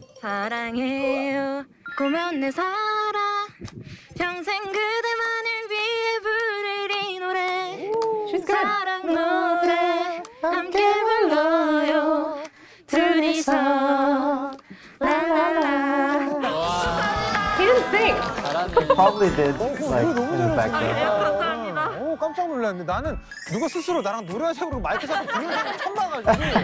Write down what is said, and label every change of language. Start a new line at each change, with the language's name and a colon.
Korean: 사랑해요 고마운 내 사랑 평생 그대만을 위해 부를 이 노래
English: She's good.
Korean: 사랑 노래 함께 불러요 둘이서 라라라
English: He didn't sing.
Korean: 잘하네.
English: Probably did like in the background.
Korean: 감사합니다. 깜짝 놀랐는데 나는 누가 스스로 나랑 노래하자고 마이크 잡고 부르는 사람 처음 봐가지고.